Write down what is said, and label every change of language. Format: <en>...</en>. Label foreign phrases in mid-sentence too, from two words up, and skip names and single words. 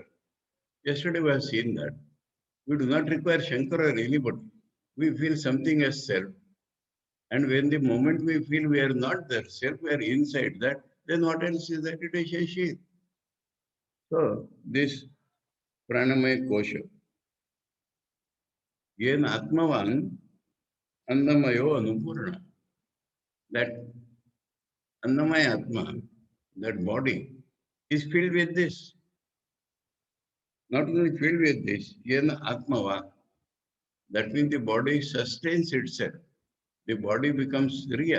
<en>Yesterday we have seen that. We do not require Shankar or anybody. We feel something as self. And when the moment we feel we are not that self, we are inside that, then what else is that? It is a sheath. So this</en> <sa>pranamaya kosha. Yen atmavan annamayo anupurna.</sa> <en>That annamaya atma, that body, is filled with this. Not only filled with this,</en> <sa>yen atmava,</sa> <en>that means the body sustains itself. The body becomes real.</en>